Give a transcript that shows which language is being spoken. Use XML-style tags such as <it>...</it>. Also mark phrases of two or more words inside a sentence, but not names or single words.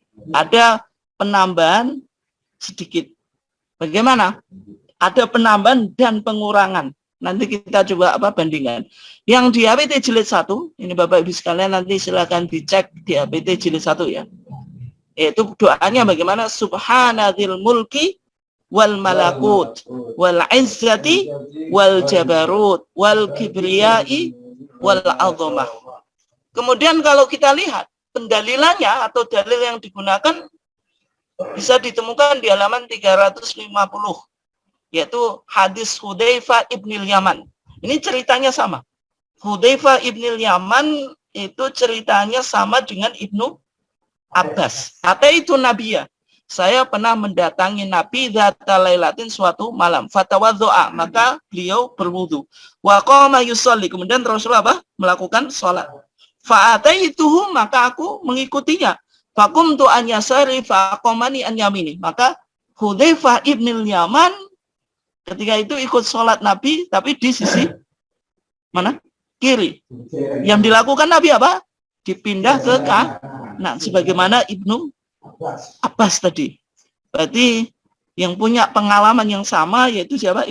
<id>Ada penambahan sedikit. Bagaimana? Ada penambahan dan pengurangan. Nanti kita coba bandingkan. Yang di HPT jilid 1, ini Bapak Ibu sekalian nanti silakan dicek di HPT jilid 1 ya. Yaitu doanya bagaimana?</id> <ar>سبحان ذي الملك والملكوت والعزة والجبروت والكبرياء والعظمة.</ar> <id>Kemudian kalau kita lihat pendalilannya atau dalil yang digunakan bisa ditemukan di halaman 350, yaitu hadis Hudzaifah ibnil Yaman. Ini ceritanya sama. Hudzaifah ibnil Yaman itu ceritanya sama dengan Ibnu Abbas. Kata itu Nabiya, saya pernah mendatangi Nabi</id> <ar>ذات ليلة</ar> <id>suatu malam. Fatawaddoa, maka beliau berwudu.</id> <ar>وقام يصلي,</ar> <id>kemudian Rasulullah apa? Melakukan sholat. Fa'ataituhu, maka aku mengikutinya.</id> <ar>فقمت عن يساري فأقامني عن يميني.</ar> <id>Maka Hudzaifah ibnil Yaman ketika itu ikut sholat Nabi, tapi di sisi mana? Kiri. Yang dilakukan Nabi apa? Dipindah ke kanan, sebagaimana Ibnu Abbas tadi. Berarti yang punya pengalaman yang sama yaitu siapa?</id>